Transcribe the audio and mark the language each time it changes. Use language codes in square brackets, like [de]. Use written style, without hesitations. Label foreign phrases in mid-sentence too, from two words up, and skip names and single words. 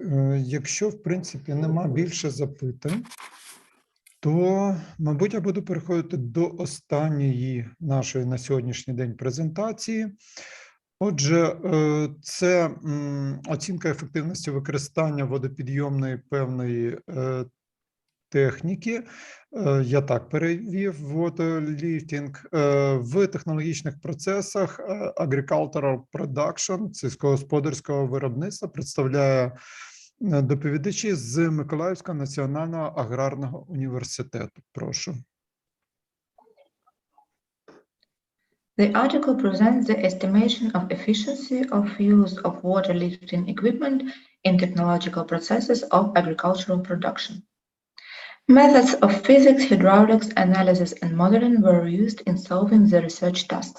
[uk] Якщо, в принципі, нема більше запитань, то, мабуть, я буду переходити до останньої нашої на сьогоднішній день презентації. Отже, це оцінка ефективності використання водопідйомної певної техніки, я так перевів, water-lifting, в технологічних процесах [en] agricultural production, [uk] сільськогосподарського виробництва, представляє доповідачі з Миколаївського національного аграрного університету. Прошу. [en] The article presents the estimation of efficiency of use of water lifting equipment in technological processes of agricultural production. Methods of physics, hydraulics, analysis, and modeling were used in solving the research tasks.